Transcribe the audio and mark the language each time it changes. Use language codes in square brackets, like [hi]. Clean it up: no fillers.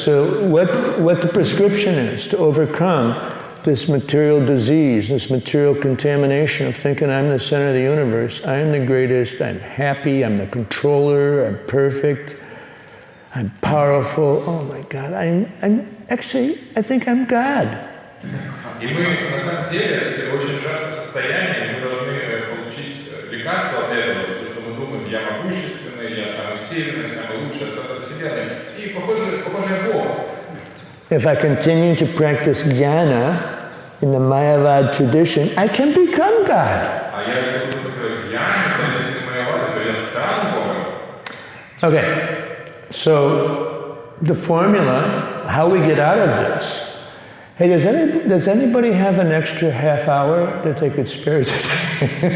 [en] So what the prescription is to overcome this material disease, this material contamination of thinking I'm the center of the universe, I am the greatest, I'm happy, I'm the controller, I'm perfect, I'm powerful. Oh my God, I think I'm God. [ru] И мы, на самом деле, эти очень ужасные состояния, мы должны получить лекарство от этого, что мы думаем, я могущественный, я самый сильный, самый лучший от центра Вселенной. И похоже, Бог. [en] If I continue to practice jnana, in the Mayavad tradition, I can become God. [ru] А я если буду такой гьян, то если Майявада, то я стану Богом. [en] Okay, so the formula, how we get out of this. Hey, does anybody have an extra half hour that they could spare today?